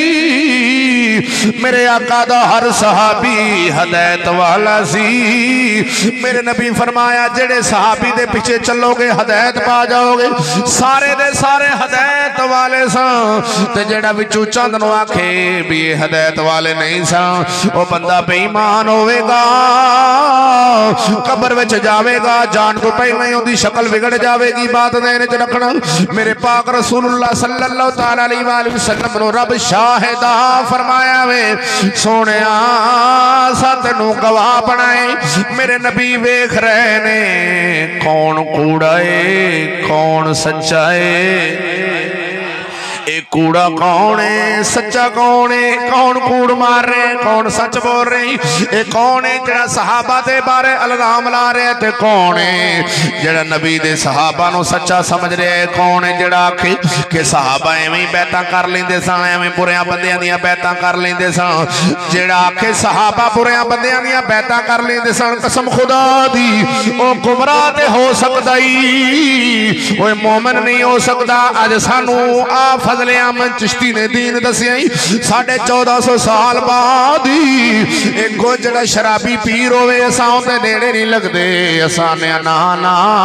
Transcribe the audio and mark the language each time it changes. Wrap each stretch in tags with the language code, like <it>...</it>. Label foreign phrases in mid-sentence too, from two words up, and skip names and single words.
<pa>میرے آقا دا ہر صحابی ہدایت والا سی میرے نبی فرمایا جیہڑے صحابی دے پیچھے چلو گے ہدایت پا جاؤ گے سارے دے سارے ہدایت والے سا تے جیہڑا وچوں چند نوں آکھے بھی یہ ہدایت والے نہیں سا او بندہ بے ایمان ہووے گا قبر وچ جاوے گا جان توں پہلے ہی اوہدی شکل بگڑ جاوے گی بات دینے چ رکھنا میرے پاک رسول اللہ</pa> <ar>صلى الله تعالى عليه وسلم</ar> <pa>نوں رب شاہدا فرمایا وے سوہنیا ست نوں گواہ بنائے میرے نبی ویکھ رہے نے کون کوڑا ہے کون سچا ہے اک کوڑا کون ہے سچا کون ہے کون کوڑ مار رہے کون سچ بول رہے یہ کون ہے جیہڑا صحابہ دے بارے الزام لا رہے تے کون ہے جیہڑا نبی دے صحابہ نوں سچا سمجھ رہے ہے کون ہے جیہڑا آکھے کہ صحابہ ایویں بیعتاں کر لیندے سن ایویں بریاں بندیاں دیاں بیعتاں کر لیندے سن جیہڑا آکھے صحابہ بریاں بندیاں دیاں بیعتاں کر لیندے سن قسم خدا دی او گمراہ تے ہو سکدا ہی اوئے مومن نہیں ہو سکدا اج سانوں آ فضل احمد چشتی نے دین دسیا 1450 سال بعد اک جیہڑا شرابی پیر ہووے اساں اوہدے نیڑے نہیں لگدے اساں نے نہ نہ</pa>